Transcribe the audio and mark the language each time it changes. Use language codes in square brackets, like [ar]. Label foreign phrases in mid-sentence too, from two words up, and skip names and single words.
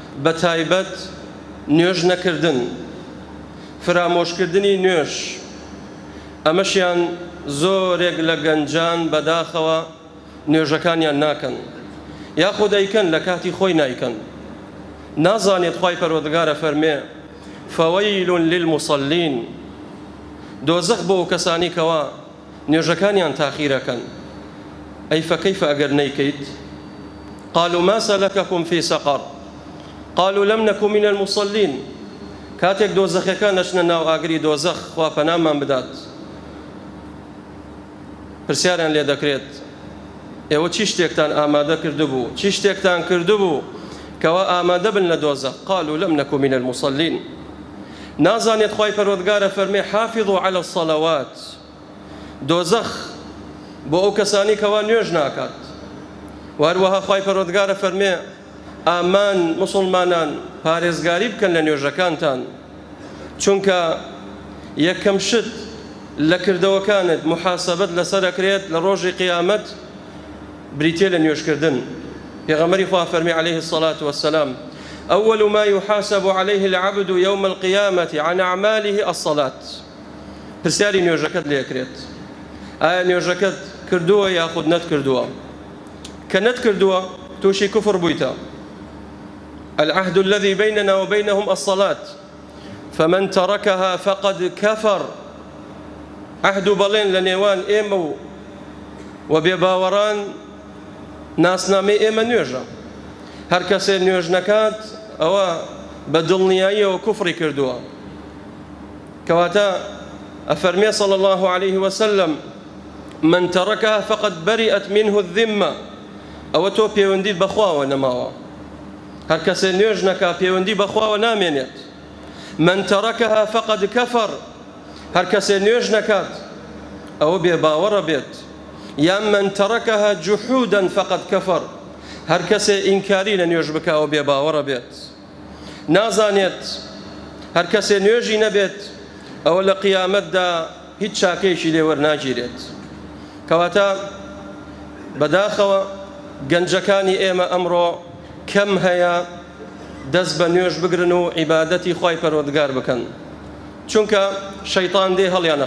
[ckb] بەتایبەت نوێژ نەکردن، فرامۆشکردنی نوێژ، ئەمەشیان زۆرێک لە گەنجان بەداخەوە نوێژەکانیان ناکەن، یاخود دەیکەن لە کاتی خۆی نایکەن. نازانێت خوای پەروەردگارە فەرمێ [ar] فەوەیل للمصلین، [ckb] دۆزەخ بۆ ئەو کەسانی کەوا نوێژەکانیان تاخیرەکەن. ئەی فەکەیفە ئەگەر نەیکەیت؟ [ar] قالوا ما سلككم في سقر قالوا لم نكن من المصلين. [ckb] کاتێک دۆزەخەکان نەچنە ناو ئاگری دۆزەخ، خوا پەنامان بدات، پرسیاریان لێ دەکرێت ئێوە چی شتێکتان ئامادە کردبوو، چی شتێکتان کردبوو کەوا ئامادە بن لە دۆزەخ؟ [ar] قالوا لم نكن من المصلين. [ckb] نازانێت خوای پەروەردگارە فەرمێ [ar] حافظوا على الصلوات، [ckb] دۆزەخ بۆ ئەو کەسانی کەوا نوێژ ناکات. واروەها خوای پەروەردگارە فەرمێ ئامان مسلمانان پارێزگاری بکەن لە نوێژەکانتان، چونکە یەکەم شت لە کردەوەکانت محاسەبەت لەسەر ئەکرێت لە ڕۆژی قیامەت بریتێ لە نوێژکردن. پێغەمبەری خوا فەرمی [ar] عليه الصلاة والسلام أول ما يحاسب عليه العبد يوم القيامة عن أعماله الصلاة. [ckb] پرسیاری نوێژەکەت لێ ئەکرێت، ئایا نوێژەکەت کردووە یاخود نەتکردووە؟ کە نەتکردووە تووشی کوفر بوویتە. [ar] العهد الذي بيننا وبينهم الصلاة فمن تركها فقد كفر. [ckb] عهد بەڵێن لە نێوان ئێمە و بێباوەڕان ناسنامەی ئێمە نوێژە. هەر کەسێ نوێژ نەکات ئەوە بە دڵنیاییەوە کوفری کردووە. کەواتە ئەفەرمێ [ar] صلى الله عليه وسلم من تركها فقد برئت منه الذمة. [ckb] ئەوە تۆ پەیوەندیت بەخواوە نەماوە. هەر کەسێ نوێژ نەکا پەیوەندی بەخواوە نامێنێت. [ar] من تركها فقد كفر. [ckb] هەر کەسێ نوێژ نەکات ئەوە بێباوەڕە بێت. [ar] یا من تركها جحودا فقد كفر. [ckb] هەر کەسێ ئینکاری لە نوێژ بکە ئەوە بێباوەڕە بێت. نازانێت هەر کەسێ نوێژی نەبێت ئەوە لە قیامەتدا هیچ چاکەیەکی لێ وەرناگیرێت. کەواتە بەداخەوە گەنجەکانی ئێمە ئەمڕۆ کەم هەیە دەست بە نوێژ بگرن و عیبادەتی خوای پەروەردگار بکەن، چونکە شەیطان دێ هەڵیانە